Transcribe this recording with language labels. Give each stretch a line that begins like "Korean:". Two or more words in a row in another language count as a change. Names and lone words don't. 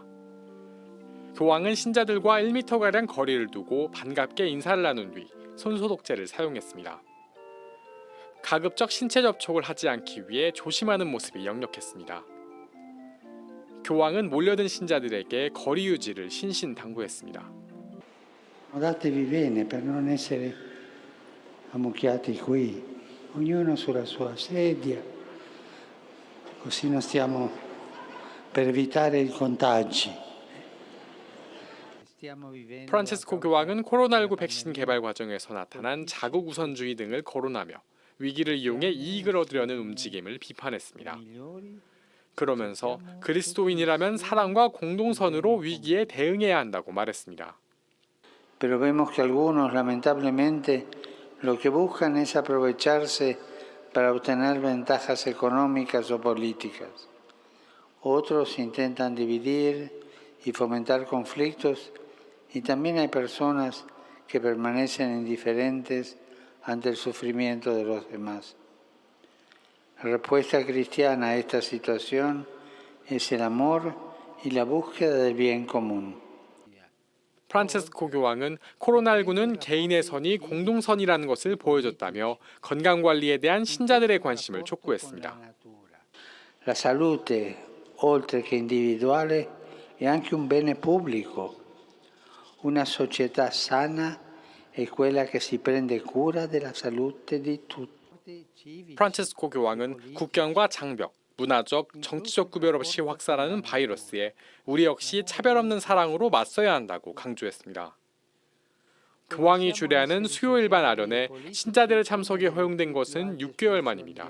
Korean: 교황은 신자들과 1m가량 거리를 두고 반갑게 인사를 나눈 뒤 손소독제를 사용했습니다. 가급적 신체 접촉을 하지 않기 위해 조심하는 모습이 역력했습니다. 교황은 몰려든 신자들에게 거리 유지를 신신당부했습니다.
Italian: Accomodatevi bene per non essere ammucchiati qui, ognuno sulla sua sedia, così non stiamo per evitare i contagi.
Korean: 프란체스코 교황은 코로나19 백신 개발 과정에서 나타난 자국 우선주의 등을 거론하며 위기를 이용해 이익을 얻으려는 움직임을 비판했습니다. 그러면서 그리스도인이라면 사랑과 공동선으로 위기에 대응해야 한다고 말했습니다.
Spanish: Pero vemos que algunos lamentablemente lo que buscan es aprovecharse para obtener ventajas económicas o políticas. Otros intentan dividir y fomentar conflictos y también hay personas que permanecen indiferentes ante el sufrimiento de los demás. La respuesta cristiana a esta situación es el amor y la búsqueda del bien común.
Korean: 프란체스코 교황은 코로나19는 개인의 선이 공동선이라는 것을 보여줬다며 건강관리에 대한 신자들의 관심을 촉구했습니다.
Italian: La salute, oltre che individuale, è anche un bene pubblico. Una società sana è quella che si prende cura della salute di tutti.
Korean: 프란체스코 교황은 국경과 장벽, 문화적, 정치적 구별 없이 확산하는 바이러스에 우리 역시 차별 없는 사랑으로 맞서야 한다고 강조했습니다. 교황이 주례하는 수요 일반 아련에 신자들의 참석이 허용된 것은 6개월 만입니다.